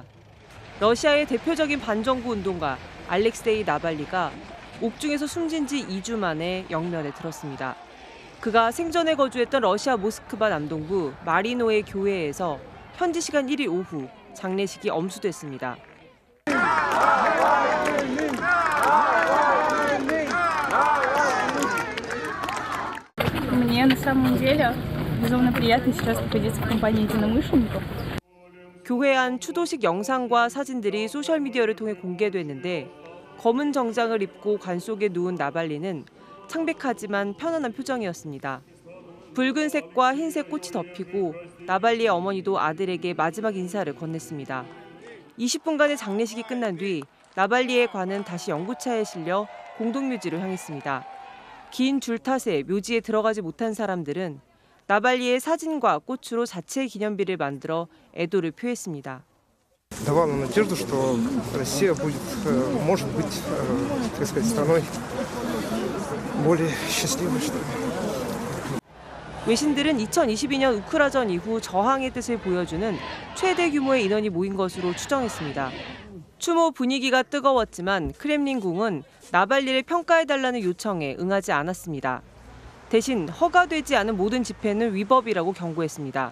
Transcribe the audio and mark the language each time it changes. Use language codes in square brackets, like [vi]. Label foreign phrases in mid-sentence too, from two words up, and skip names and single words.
[ko] 러시아의 대표적인 반정부 운동가 알렉세이 나발리가 옥중에서 숨진 지 2주 만에 영면에 들었습니다. 그가 생전에 거주했던 러시아 모스크바 남동부 마리노의 교회에서 현지 시간 1일 오후 장례식이 엄수됐습니다. [ru] Мне на самом деле безумно приятно сейчас находиться в компании единомышленников. [ko] 교회 안 추도식 영상과 사진들이 소셜미디어를 통해 공개됐는데 검은 정장을 입고 관 속에 누운 나발리는 창백하지만 편안한 표정이었습니다. 붉은색과 흰색 꽃이 덮이고 나발리의 어머니도 아들에게 마지막 인사를 건넸습니다. 20분간의 장례식이 끝난 뒤 나발리의 관은 다시 연구차에 실려 공동묘지로 향했습니다. 긴 줄 탓에 묘지에 들어가지 못한 사람들은 나발리의 사진과 꽃으로 자체 기념비를 만들어 애도를 표했습니다. [ru] давала надежду, что Россия будет, может быть, так сказать, страной более счастливой, что ли. [ko] 외신들은 2022년 우크라전 이후 저항의 뜻을 보여주는 최대 규모의 인원이 모인 것으로 추정했습니다. 추모 분위기가 뜨거웠지만 크렘린궁은 나발리를 평가해달라는 요청에 응하지 않았습니다. 대신 허가되지 않은 모든 집회는 위법이라고 경고했습니다.